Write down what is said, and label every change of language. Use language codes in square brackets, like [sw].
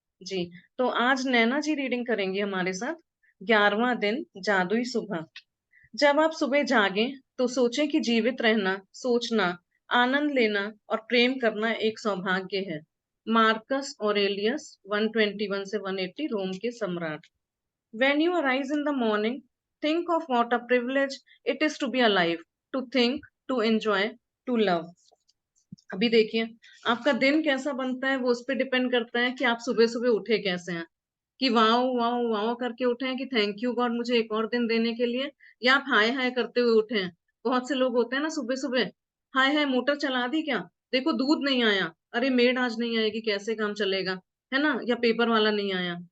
[hi] जी, तो आज नैना जी रीडिंग करेंगी हमारे साथ। 11वां दिन, जादुई सुबह। जब आप सुबह जागें तो सोचें कि जीवित रहना, सोचना, आनंद लेना और प्रेम करना एक सौभाग्य है। मार्कस ऑरेलियस 121 से 180, रोम के सम्राट। [en] When you arise in the morning, think of what a privilege it is to be alive, to think, to enjoy, to love. [hi] अभी देखिए, आपका दिन कैसा बनता है वो उस पर डिपेंड करता है कि आप सुबह सुबह उठे कैसे हैं। कि वाओ वाओ वाओ करके उठे हैं कि [en] thank you God [hi] मुझे एक और दिन देने के लिए, या आप हाय हाय करते हुए उठे हैं। बहुत से लोग होते हैं ना सुबह सुबह, हाय हाय मोटर चला दी क्या, देखो दूध नहीं आया, अरे मेड आज नहीं आएगी कैसे काम चलेगा, है ना, या पेपर वाला नहीं आया।